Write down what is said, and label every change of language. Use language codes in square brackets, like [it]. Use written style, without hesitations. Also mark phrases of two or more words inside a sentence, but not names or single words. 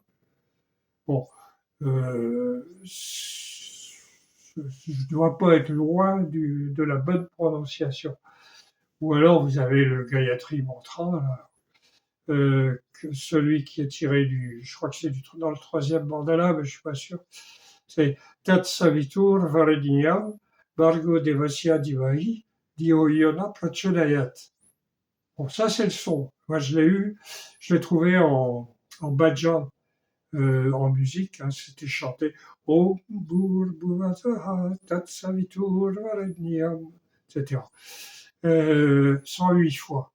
[fr] Bon, je ne dois pas être loin de la bonne prononciation. Ou alors vous avez le Gayatri Mantra, là, celui qui est tiré je crois que c'est dans le troisième mandala, mais je suis pas sûr. [sa] C'est Tat Savitur Varenyam Bargo Devasya Divahi Dio Yona Prachodayat. [fr] Bon, ça c'est le son. Moi je l'ai trouvé en bhajan, en musique, hein, c'était chanté [sa] Om Bhurbhuvataha Tat Savitur Varenyam, [fr] etc. 108 fois.